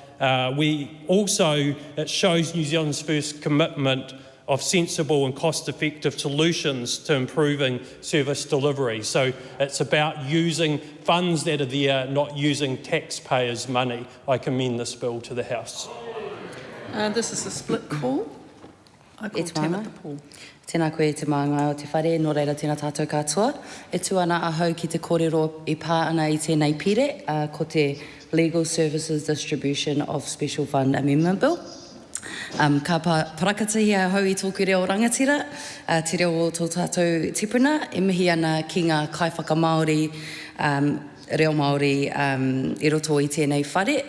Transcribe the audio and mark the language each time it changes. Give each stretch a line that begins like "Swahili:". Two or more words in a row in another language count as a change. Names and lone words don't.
English: It shows New Zealand's First commitment of sensible and cost-effective solutions to improving service delivery. So it's about using funds that are there, not using taxpayers' money. I commend this bill to the House. This is a split call. I call Tabitha Paul.
Māori: Tēnā koe te maanga o te whare, nō reira tēnā tātou katoa. E tū ana ahau ki te kōrero I pā ana I tēnei pire, ko te Legal Services Distribution of Special Fund Amendment Bill. Ka parakatahi ahau I tōku reo rangatira, te reo o tō tātou tipuna, e mihi ana ki ngā kaiwhaka Māori, reo Māori I roto I tēnei whare.